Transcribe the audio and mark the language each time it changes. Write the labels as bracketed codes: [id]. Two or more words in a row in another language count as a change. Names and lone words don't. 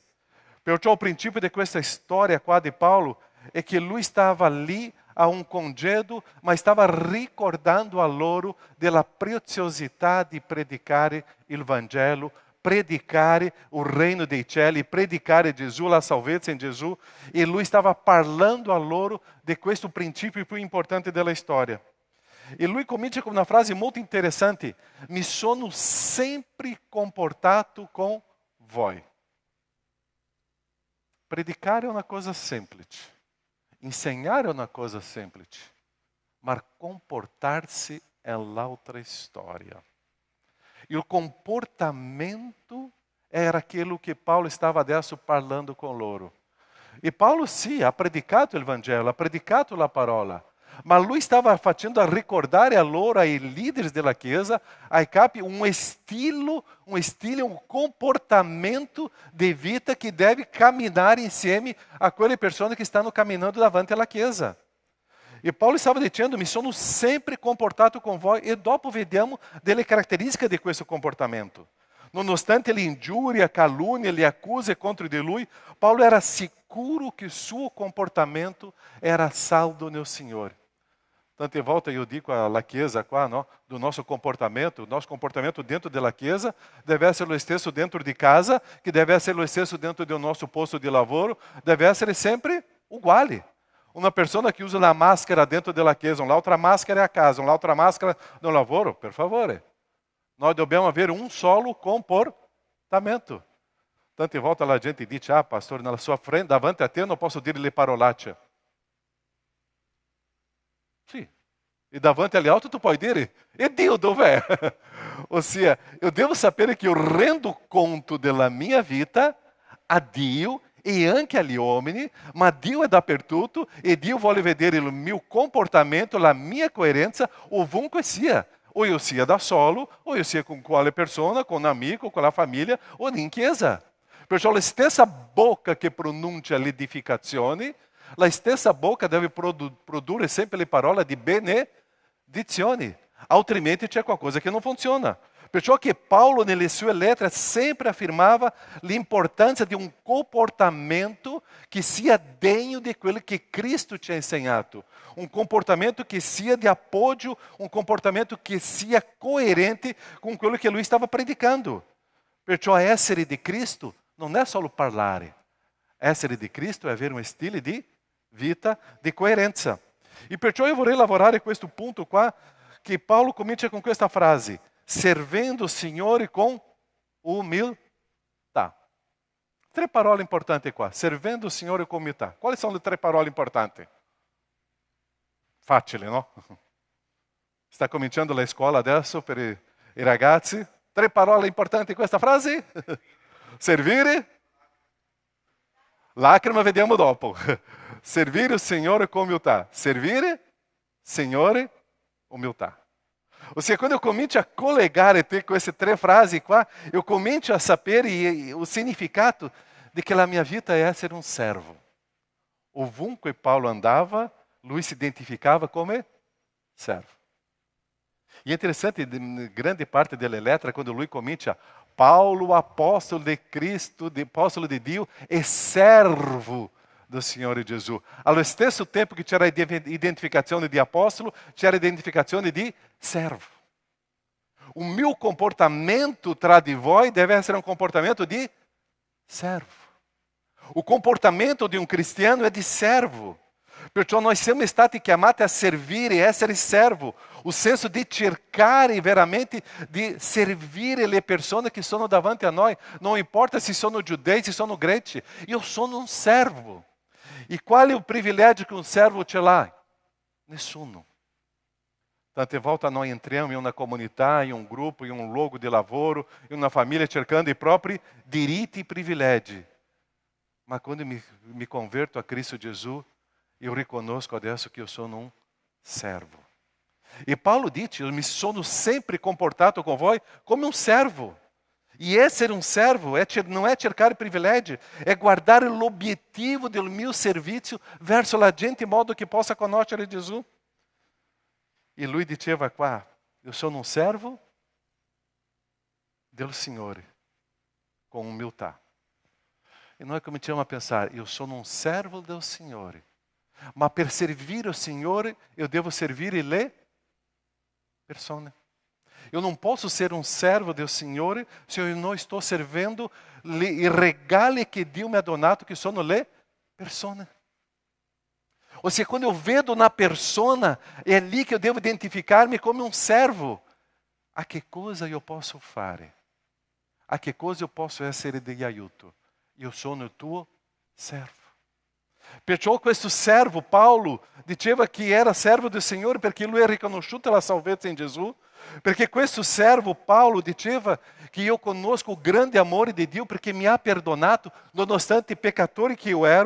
[it] Perciò il principio di questa storia qua di Paolo è che lui stava lì a un congedo, ma stava ricordando a loro della preziosità di predicare il Vangelo predicare [pt] o reino [it] dei cieli, predicare Gesù, la salvezza in Gesù, e lui stava parlando a loro di questo principio più importante della storia. E lui comincia [pt] com uma frase muito interessante: [it] mi sono sempre comportato com voi. [pt] Predicare é uma coisa simples, ensinar é uma coisa simples, mas comportar-se é outra história. E o comportamento era aquilo que Paulo estava [it] adesso parlando [pt] com loro. [it] E Paulo sim, ha predicato il Vangelo, ha predicato la parola, ma lui stava facendo a ricordare a loro, ai líderes della Chiesa, ai capi, [pt] um estilo, um comportamento de vida que deve caminhar [it] insieme a quelle persone che stanno camminando davanti alla Chiesa. [pt] E Paulo estava dizendo: [it] mi sono sempre comportato con voi, e dopo vediamo delle caratteristiche di questo comportamento. Nonostante le ingiurie, calúnia, le accuse contro di lui, Paulo era sicuro que suo comportamento era saldo [pt] no Senhor. [it] Tante volte [pt] eu digo à [it] Chiesa qua, [pt] no, do nosso comportamento dentro da Chiesa deve ser o stesso dentro de casa, que deve ser o stesso dentro do nosso posto de lavoro, deve ser sempre uguale. Uma pessoa que usa a máscara dentro da Chiesa, uma outra máscara é a casa, uma outra máscara no lavoro, [it] per favore. [pt] Nós devemos haver um solo comportamento. [it] Tante volte [pt] a gente diz: pastor, na sua frente, [it] davanti a te, [pt] não posso [it] dire le parolacce. [pt] Sim. [it] E davanti ali alto tu pode dire: e Dio dov'è? [pt] Ou seja, eu devo saber que eu rendo conto [it] della minha vita a Dio e anche agli uomini, ma Dio è dappertutto e Dio vuole vedere il mio comportamento, la mia coerenza, ovunque sia. [pt] Ou eu [it] sia da solo, [pt] ou eu [it] sia com quale persona, [pt] com um amigo, com a família, ou [it] in chiesa. Perciò la stessa bocca che pronuncia l'edificazione, la stessa bocca deve produrre sempre le parole di benedizione. Altrimenti c'è qualcosa che non funziona. Perciò che Paulo nelle sue lettere sempre affermava l'importanza di un comportamento che sia degno di quello che Cristo ci ha insegnato. [pt] Um comportamento que sia de apoio, um comportamento que sia coerente com aquilo que ele estava predicando. [it] Perciò essere di Cristo [pt] não é só [it] parlare. Essere di Cristo é avere [pt] um estilo de [it] vita de coerenza. E perciò eu vorrei lavorare questo punto qua, que Paulo comincia com questa frase: servendo o Signore com umiltà. Tre parole importanti qua: servendo o Signore com umiltà. Quali sono le tre parole importanti? Facile, no? Sta cominciando la scuola adesso per i ragazzi. Tre parole importanti in questa frase? Servire. Lacrima vediamo dopo. Servire o Signore com umiltà. Servire, Signore, umiltà. [pt] Ou seja, quando eu [it] comincio a collegare queste tre frasi qua, [pt] eu [it] comincio a sapere [pt] o significato de que a minha vida é ser um servo. [it] Ovunque Paulo andava, lui se identificava come servo. [pt] E é interessante, [it] grande parte delle lettere, quando lui comincia: [pt] Paulo, apóstolo de Cristo, apóstolo de Dio e servo do Signore Gesù. [it] Allo stesso tempo que c'era identificazione di apóstolo, c'era identificazione di servo. [pt] O meu comportamento [it] tra di voi deve essere [pt] um comportamento de servo. O comportamento de um cristiano é de servo. [it] Perciò noi siamo stati chiamati a servire e essere servo, o senso di cercare veramente di servire le persone che sono davanti a noi, non importa se sono giudei, se sono greci, io sono un servo. E qual è il privilegio che un servo ce l'ha? Nessuno. Tante volte noi entriamo in una comunità, in un gruppo, in un luogo di lavoro, in una famiglia cercando i propri diritti e privilegi. Ma quando mi converto a Cristo Gesù, eu riconosco adesso [pt] que eu sou um servo. E Paulo diz: eu [it] me sono sempre comportato [pt] com voi como um servo. E ser um servo não é [it] cercare privilegi, é guardare l'obiettivo del mio servizio verso la gente in modo che possa conoscere Gesù. E lui diceva qua: [pt] eu sou um servo [it] del Signore, [pt] com humildade. E nós começamos a pensar: eu sou um servo del Signore. [it] Ma per servire o Signore, eu devo servire le persone. [pt] Eu não posso ser um servo do Signore se eu não estou servendo [it] i regali che Dio mi ha donato, che sono le persone. [pt] Ou seja, quando eu vedo na persona, é ali que eu devo identificar-me como um servo. [it] A che cosa eu posso fare? A che cosa eu posso essere di aiuto? Io sono il tuo servo. Perciò questo servo, Paulo, diceva che era servo del Signore perché lui ha riconosciuto la salvezza in Gesù. Perché questo servo, Paulo, diceva che io conosco il grande amore di Dio perché mi ha perdonato, nonostante i peccatori che io ero.